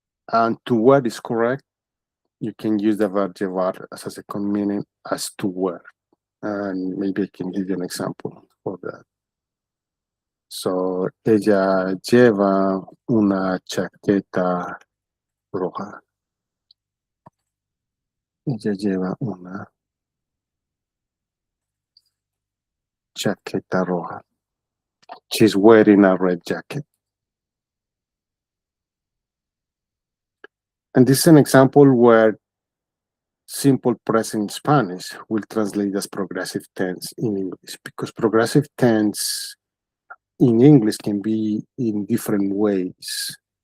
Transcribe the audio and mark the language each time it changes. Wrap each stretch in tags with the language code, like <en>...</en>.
<en>And to wear is correct. You can use the verb llevar as a second meaning as to wear. And maybe I can give you an example for that.</en> <es>So, ella lleva una chaqueta roja. Ella lleva una chaqueta roja.</es> <en>She's wearing a red jacket. And this is an example where simple present Spanish will translate as progressive tense in English, because progressive tense in English can be in different ways.</en>